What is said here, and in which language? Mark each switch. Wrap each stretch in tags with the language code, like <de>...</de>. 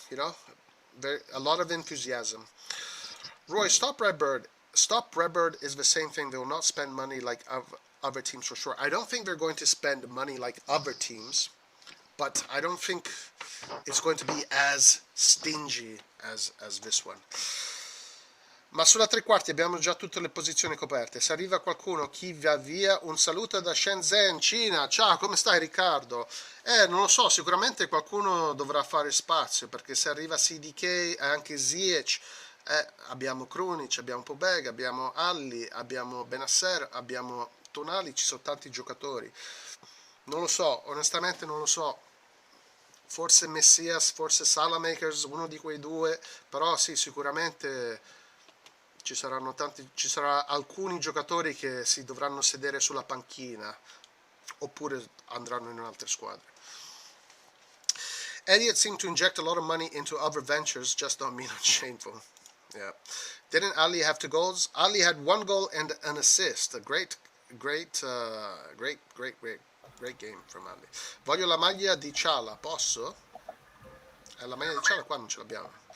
<en>You know, a lot of enthusiasm. Roy, stop Redbird. Stop Redbird is the same thing. They will not spend money like other teams for sure. I don't think they're going to spend money like other teams, but I don't think it's going to be as stingy as this one.</en> <it>Ma sulla tre quarti abbiamo già tutte le posizioni coperte. Se arriva qualcuno, chi va via, un saluto da Shenzhen, Cina. Ciao, come stai Riccardo? Non lo so, sicuramente qualcuno dovrà fare spazio, perché se arriva CDK e anche ZIYECH, abbiamo Krunic, abbiamo Pobega, abbiamo Alli, abbiamo Benasser, abbiamo Tonali, ci sono tanti giocatori. Non lo so, onestamente non lo so. Forse Messias, forse Salamakers, uno di quei due, però sì, sicuramente ci saranno alcuni giocatori che si dovranno sedere sulla panchina oppure andranno in altre squadre.</it> <en>Elliott seemed to inject a lot of money into other ventures, just not Milan. Shameful. Yeah. Didn't Ali have 2 goals? Ali had 1 goal and an assist. A great great game from Andy.</en> <it>Voglio la maglia di Ciala, posso? La maglia di Ciala qua non ce l'abbiamo.</it>